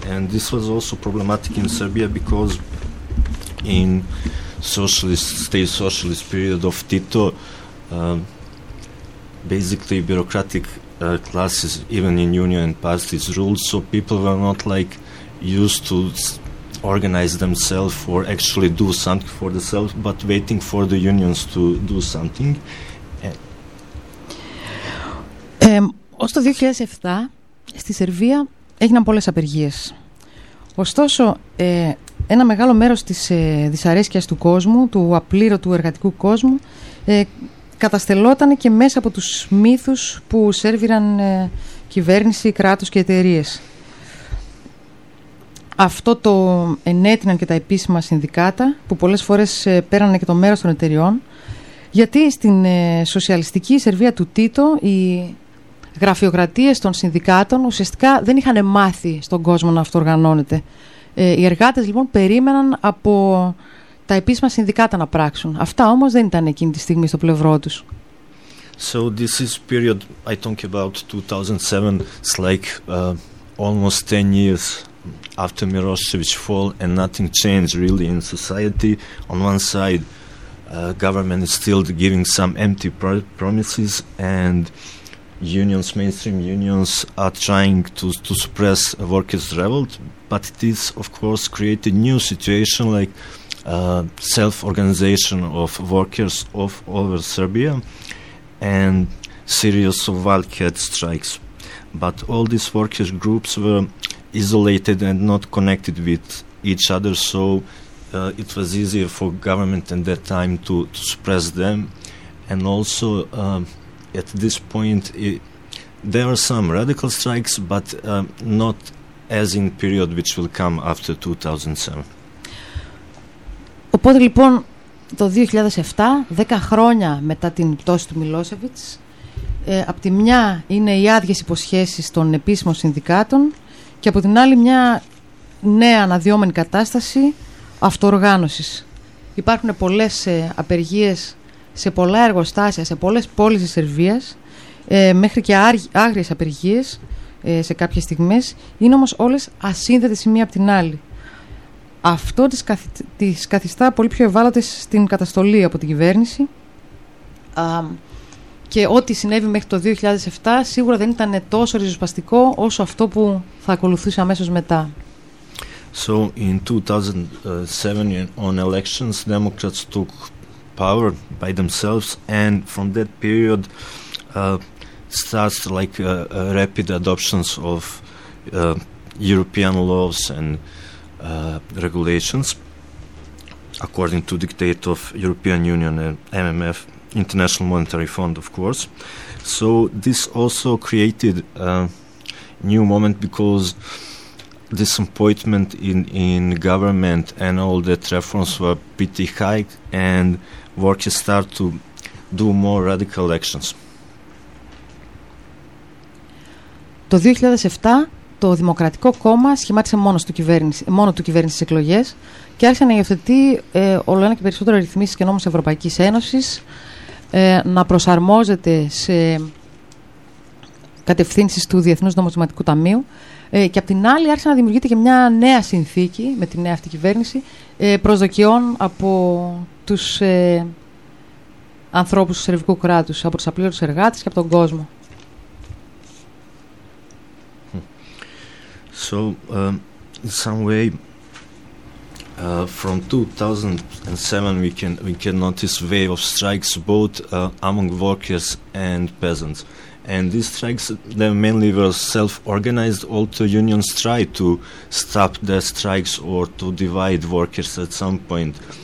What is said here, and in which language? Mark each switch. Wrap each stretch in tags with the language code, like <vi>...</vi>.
<en>And this was also problematic in Serbia because in state socialist period of Tito, basically bureaucratic classes, even in union and parties, ruled, so people were not like used to organize themselves or actually do something for themselves, but waiting for the unions to do something.</en> <el>Ως το 2007, στη Σερβία έγιναν πολλές απεργίες. Ωστόσο, ένα μεγάλο μέρος της δυσαρέσκειας του κόσμου, του απλήρωτου εργατικού κόσμου, καταστελόταν και μέσα από τους μύθους που σέρβιραν κυβέρνηση, κράτος και εταιρείες. Αυτό το ενέτειναν και τα επίσημα συνδικάτα, που πολλές φορές πέρανε και το μέρος των εταιριών, γιατί στην σοσιαλιστική Σερβία του Τίτο οι γραφειοκρατίες των συνδικάτων ουσιαστικά δεν είχαν μάθει στον κόσμο να αυτοργανώνεται. Οι εργάτες λοιπόν περίμεναν από τα επίσημα συνδικάτα να πράξουν. Αυτά όμως δεν ήταν εκείνη τη στιγμή στο πλευρό τους.</el> <en>So this is period I talk about 2007, it's like almost 10 years after Milosevic fall and nothing changed really in society. On one side, government is still giving some empty promises and unions, mainstream unions, are trying to suppress workers' revolt, but it is of course created new situation like self-organization of workers of over Serbia and series of wildcat strikes. But all these workers' groups were isolated and not connected with each other, so it was easier for government at that time to suppress them. And also at this point there are some radical strikes, but not as in period which will come after 2007.</en> <el>Οπότε λοιπόν το 2007, 10 χρόνια μετά την πτώση του Μιλόσεβιτς, από τη μια είναι οι άδειες υποσχέσεις των επίσημων συνδικάτων και από την άλλη μια νέα αναδυόμενη κατάσταση αυτοργάνωσης. Υπάρχουν πολλές απεργίες σε πολλά εργοστάσια, σε πολλές πόλεις της Σερβίας, μέχρι και άγριες απεργίες σε κάποιες στιγμές, είναι όμως όλες ασύνδετες η μία από την άλλη. Αυτό τις καθιστά πολύ πιο ευάλωτες στην καταστολή από την κυβέρνηση. Και ό,τι συνέβη μέχρι το 2007 σίγουρα δεν ήταν τόσο ριζοσπαστικό όσο αυτό που θα ακολουθούσε αμέσως μετά.</el> <en>So in 2007 on elections, Democrats took power by themselves, and from that period starts like a rapid adoptions of European laws and regulations according to dictate of European Union and IMF, International Monetary Fund, of course. So this also created a new moment, because disappointment in government and all that reforms were pretty high, and workers start to do more radical actions.</en> <el>Το 2007 το Δημοκρατικό Κόμμα σχημάτισε μόνο του κυβέρνηση εκλογές και άρχισε να υιοθετεί όλο ένα και περισσότερο ρυθμίσεις και νόμους Ευρωπαϊκής Ένωσης, να προσαρμόζεται σε κατευθύνσεις του Διεθνούς Νομισματικού Ταμείου. Και απ' την άλλη άρχισε να δημιουργείται και μια νέα συνθήκη με τη νέα αυτή κυβέρνηση προσδοκιών από τους ανθρώπους του σερβικού κράτους, από τους απλήρωτους εργάτες και από τον κόσμο.</el> <en>So, in some way, from 2007 we can notice wave of strikes both among workers and peasants. And these strikes, they mainly were self-organized. All the unions tried to stop the strikes or to divide workers at some point.</en>